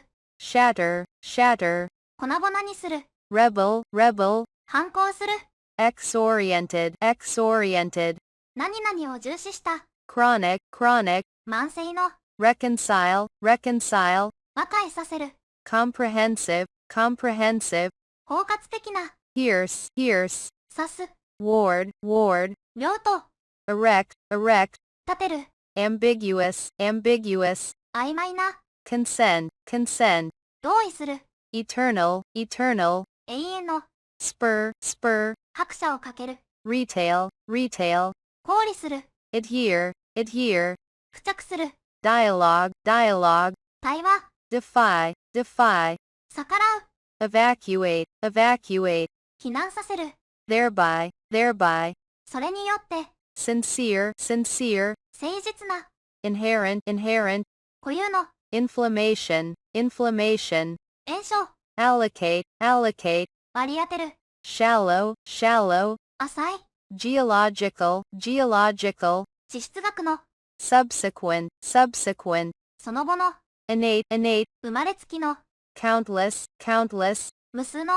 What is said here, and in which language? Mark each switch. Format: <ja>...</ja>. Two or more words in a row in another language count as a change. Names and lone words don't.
<en>shatter, shatter,</en> <ja>粉々にする、</ja> <en>rebel, rebel,</en> <ja>反抗する、</ja> <en>X-oriented, X-oriented.</en> <ja>何々を重視した。</ja> <en>Chronic, chronic.</en> <ja>慢性の。</ja> <en>Reconcile, reconcile.</en> <ja>和解させる。</ja> <en>Comprehensive, comprehensive.</en> <ja>包括的な。</ja> <en>Pierce, pierce.</en> <ja>刺す。</ja> <en>Ward, ward.</en> <ja>両と。</ja> <en>Erect, erect.</en> <ja>立てる。</ja> <en>Ambiguous, ambiguous.</en> <ja>曖昧な。</ja> <en>Consent, consent.</en> <ja>同意する。</ja> <en>Eternal, eternal.</en> <ja>永遠の。</ja> <en>Spur, spur.</en> <ja>拍車をかける。</ja> <en>Retail, retail.</en> <ja>抗理する。</ja> <en>Adhere, adhere.</en> <ja>付着する。</ja> <en>Dialogue, dialogue.</en> <ja>対話。</ja> <en>Defy, defy.</en> <ja>逆らう。</ja> <en>Evacuate, evacuate.</en> <ja>避難させる。</ja> <en>Thereby, thereby.</en> <ja>それによって。</ja> <en>Sincere, sincere.</en> <ja>誠実な。</ja> <en>Inherent, inherent.</en> <ja>固有の。</ja> <en>Inflammation, inflammation.</en> <ja>炎症。</ja> <en>Allocate, allocate.</en> <ja>割り当てる。</ja> <en>Shallow, shallow.</en> <ja>浅い。</ja> <en>Geological, geological.</en> <ja>地質学の。</ja> <en>Subsequent, subsequent.</en> <ja>その後の。</ja> <en>Innate, innate.</en> <ja>生まれつきの。</ja> <en>Countless, countless.</en> <ja>無数の。</ja>